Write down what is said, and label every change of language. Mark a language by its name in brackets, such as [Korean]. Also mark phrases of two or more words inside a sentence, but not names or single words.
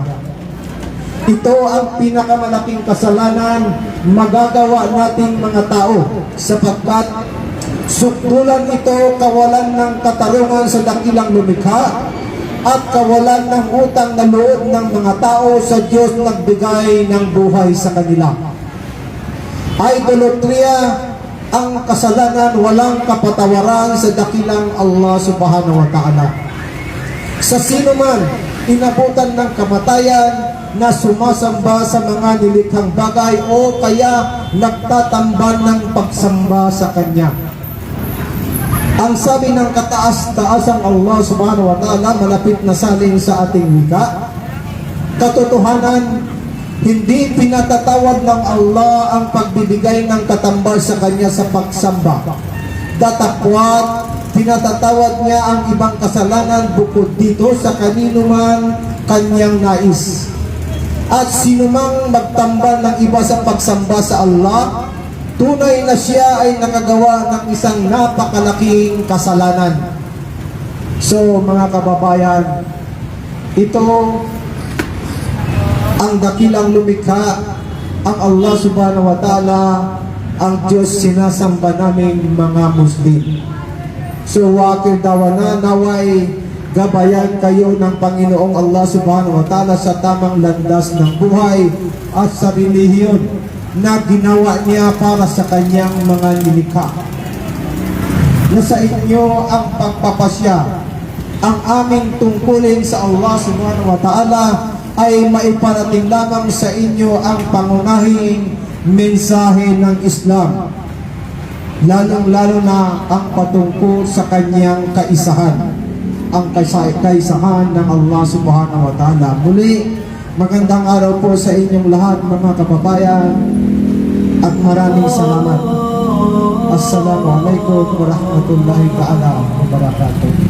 [Filipino] Ito ang pinakamalaking kasalanan magagawa nating mga tao, sapagkat sukdulan ito kawalan ng katarungan sa dakilang lumikha at kawalan ng utang na loob ng mga tao sa Diyos nagbigay ng buhay sa kanila. Idolatria ang kasalanan walang kapatawaran sa dakilang Allah [Arabic] سبحانه وتعالى. [Filipino] Sa sino man inabutan ng kamatayan na sumasamba sa mga nilikhang bagay o kaya nagtatambal ng pagsamba sa Kanya. Ang sabi ng kataas-taasang Allah [Arabic] سبحانه وتعالى, [Filipino] malapit na salin sa ating wika, katotohanan, hindi pinatatawad ng Allah ang pagbibigay ng katambal sa Kanya sa pagsamba. Datapwat, pinatatawad niya ang ibang kasalanan bukod dito sa kanino man Kanyang nais. At sinumang magtambal ng iba sa pagsamba sa Allah, tunay na siya ay nakagawa ng isang napakalaking kasalanan. So mga kababayan, ito ang dakilang lumikha, ang Allah [Arabic] سبحانه وتعالى, [Filipino] ang Diyos sinasamba naming mga Muslim. So wakil dawana naway gabayan kayo ng Panginoong Allah [Arabic] سبحانه وتعالى [Filipino] sa tamang landas ng buhay at sa relihiyon na ginawa niya para sa kanyang mga nilikha. Nasa inyo ang pagpapasya. Ang aming tungkulin sa Allah [Arabic] سبحانه وتعالى [Filipino] ay maiparating lamang sa inyo ang pangunahing mensahe ng Islam, lalong-lalo na ang patungkol sa kanyang kaisahan, ang kaisahan ng Allah [Arabic] سبحانه وتعالى. [Filipino] Muli, magandang araw po sa inyong lahat mga kababayan at maraming salamat. [Arabic] السلام عليكم ورحمة الله تعالى وبركاته.